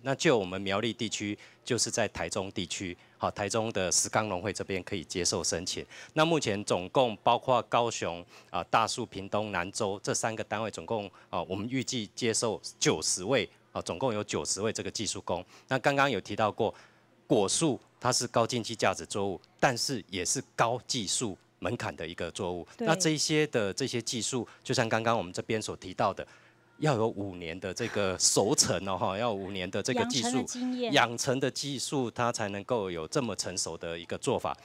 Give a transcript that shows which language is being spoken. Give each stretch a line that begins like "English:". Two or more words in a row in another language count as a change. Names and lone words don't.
Chinese: 那就我們苗栗地區，就是在台中地區，好，台中的石岡農會這邊可以接受申請。那目前總共包括高雄、大樹、屏東、南州這3個單位，總共我們預計接受90位，總共有90位這個技術工。那剛剛有提到過，果樹它是高經濟價值作物，但是也是高技術門檻的一個作物。那這些技術，就像剛剛我們這邊所提到的。要有5年的这个熟成哦，哈，要有5年的这个技术养成的技术，它才能够有这么成熟的一个做法。